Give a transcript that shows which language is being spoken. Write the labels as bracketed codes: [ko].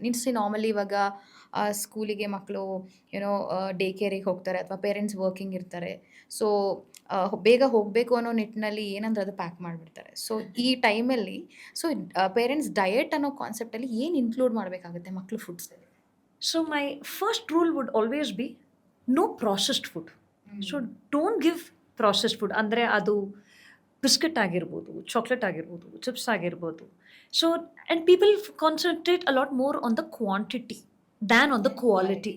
[kn] Means normally ಇವಾಗ ಸ್ಕೂಲಿಗೆ ಮಕ್ಕಳು ಡೇ ಕೇರಿಗೆ ಹೋಗ್ತಾರೆ ಅಥವಾ ಪೇರೆಂಟ್ಸ್ ವರ್ಕಿಂಗ್ ಇರ್ತಾರೆ. ಸೊ ಬೇಗ ಹೋಗಬೇಕು ಅನ್ನೋ ನಿಟ್ಟಿನಲ್ಲಿ ಏನಂದ್ರೆ ಅದು ಪ್ಯಾಕ್ ಮಾಡಿಬಿಡ್ತಾರೆ. ಸೊ ಈ ಟೈಮಲ್ಲಿ ಪೇರೆಂಟ್ಸ್ ಡಯಟ್ ಅನ್ನೋ ಕಾನ್ಸೆಪ್ಟಲ್ಲಿ ಏನು ಇನ್ಕ್ಲೂಡ್ ಮಾಡಬೇಕಾಗುತ್ತೆ ಮಕ್ಕಳು ಫುಡ್ಸಲ್ಲಿ? [en] So my first rule would always be no processed food. So don't give processed food. [kn] ಅಂದರೆ ಅದು ಬಿಸ್ಕೆಟ್ ಆಗಿರ್ಬೋದು, ಚಾಕ್ಲೇಟ್ ಆಗಿರ್ಬೋದು, ಚಿಪ್ಸ್ ಆಗಿರ್ಬೋದು. [en] So and people concentrate a lot more on the quantity than on the quality.